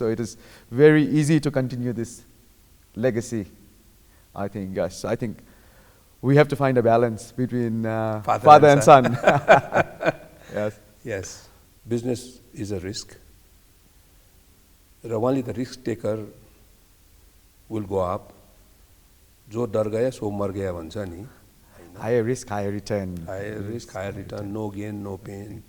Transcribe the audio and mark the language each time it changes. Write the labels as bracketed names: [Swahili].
[English] So it is very easy to continue this legacy, I think. Yes, I think we have to find a balance between father and son. Yes. Yes. Business is a risk. Only the risk taker will go up. [Nepali] जो डर गया so मर गया भन्छ नि [English] higher risk, higher return. higher risk higher return, no gain no pain,